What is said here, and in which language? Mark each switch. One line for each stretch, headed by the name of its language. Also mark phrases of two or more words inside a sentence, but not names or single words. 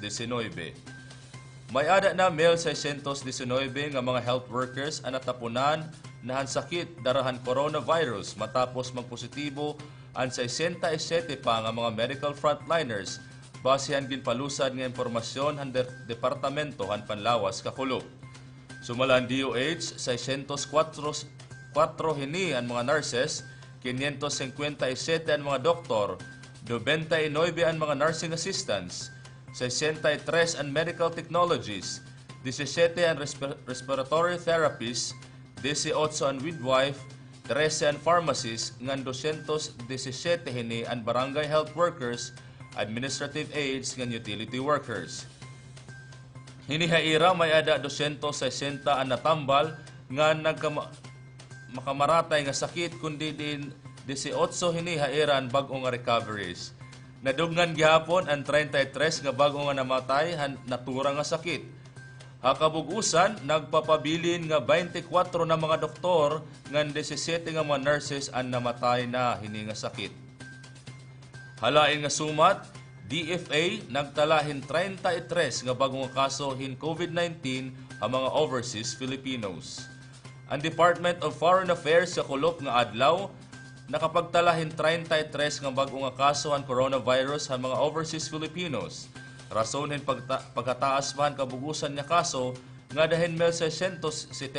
Waray: May ada na 1,619 nga mga
English: health workers
Waray: ang natapunan na han sakit darahan coronavirus matapos magpositibo ang 67 pa nga mga
English: medical frontliners
Waray: basihan ginpalusad nga impormasyon han departamento han Panlawas Kakulo. Sumalan DOH 604 hini ang mga nurses, 557 ang mga doktor, 99 ang mga
English: nursing assistants,
Waray: 63 ang
English: medical technologies,
Waray: 17 ang
English: respiratory therapists,
Waray: 18 ang midwife, 13 ang pharmacists, ngan 217 hini ang barangay
English: health workers, administrative aides
Waray: ngan
English: utility workers.
Waray: Hinihaira may ada 260 ang natambal nga makamaratay nga sakit kundi din 18 hinihairan bag-o nga recoveries. Nadugnan gihapon ang 33 nga bag-o nga namatay natura nga sakit. Hakabugusan, nagpapabilin nga 24 na mga doktor nga 17 nga mga nurses ang namatay na hini nga sakit. Halain nga sumat, DFA nagtalahin 33 nga bagong kaso hin COVID-19 ang mga overseas Filipinos. Ang Department of Foreign Affairs sa kulop nga adlaw nakapagtalahin 33 nga bagong kaso ang coronavirus ang mga overseas Filipinos. Rason hin pagkataas man kabugusan nga kaso nga dahin 677.